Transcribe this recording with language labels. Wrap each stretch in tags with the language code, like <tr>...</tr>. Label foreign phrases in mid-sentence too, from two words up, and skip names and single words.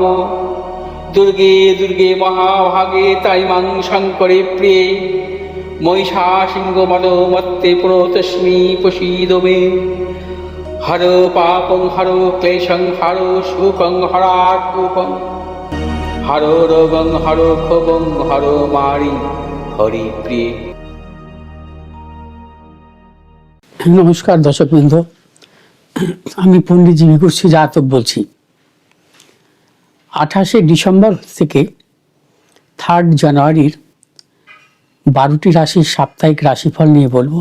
<sa>दुर्गे दुर्गे महाभागे ताइमां शङ्करे प्रिये महिषासिंहमदोमत्ते प्रणतोऽस्मि प्रसीद मे। हरो पापं हरो क्लेशं हरो शोकं हरात्मकं हरो रोगं हरो क्षोभं हरो मारि हरिप्रिये।</sa> <bn>নমস্কার দর্শকবৃন্দ, আমি পণ্ডিত জিবিকুর জাতক বলছি। 28শে ডিসেম্বর থেকে 3 জানুয়ারির 12টি রাশির সাপ্তাহিক রাশিফল নিয়ে বলবো।</bn>